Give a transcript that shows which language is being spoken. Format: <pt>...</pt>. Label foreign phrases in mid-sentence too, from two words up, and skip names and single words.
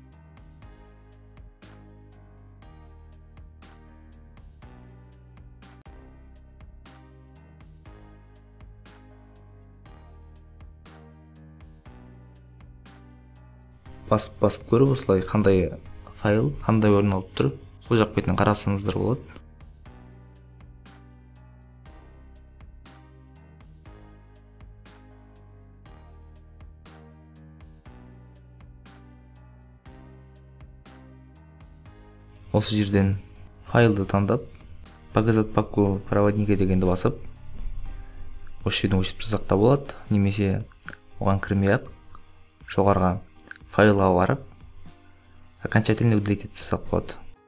<kk>Басып көріп, осылай қандай файл, қандай орын алып тұр, сол жақ бетінен қарасаңыздар болады. Осы жерден файлды таңдап,</kk> <ru>показать папку проводника</ru> <kk>дегенді басып, осы жерден өшіріп тастасақ та болады, немесе оған кірмей-ақ жоғарыға файлға барып,</kk> <ru>окончательно удалить</ru> <kk>етіп тастасақ болады.</kk>